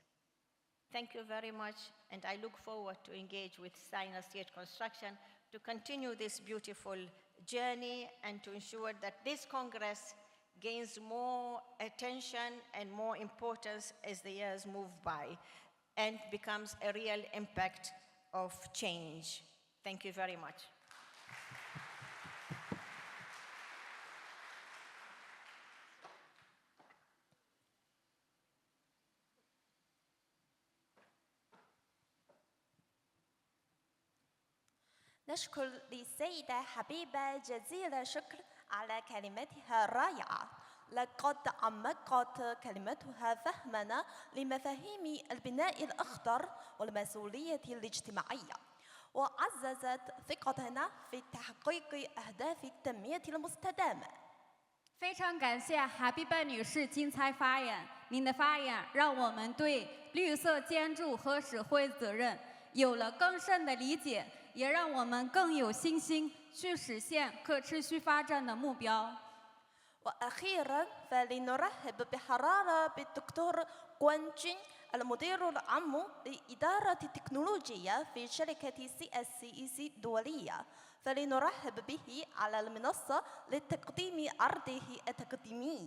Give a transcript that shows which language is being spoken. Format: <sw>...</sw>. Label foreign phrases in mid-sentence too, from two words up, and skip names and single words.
<en>Thank you very much, and I look forward to engage with China State Construction to continue this beautiful journey and to ensure that this Congress gains more attention and more importance as the years move by and becomes a real impact of change. Thank you very much.</en> <ar>نشكر السيدة حبيبة جزيل الشكر على كلمتها الرائعة. لقد عمقت كلمتها فهمنا لمفاهيم البناء الأخضر والمسؤولية الاجتماعية، وعززت ثقتنا في تحقيق أهداف التنمية المستدامة.</ar> <zh>非常感谢哈比拜女士精彩发言，您的发言让我们对绿色建筑和社会责任有了更深的理解，也让我们更有信心去实现可持续发展的目标。</zh> <ar>وأخيرا فلنرحب بحرارة بالدكتور غوان جين المدير العام لإدارة التكنولوجيا في شركة CSCEC الدولية، فلنرحب به على المنصة لتقديم عرضه التقديمي.</ar>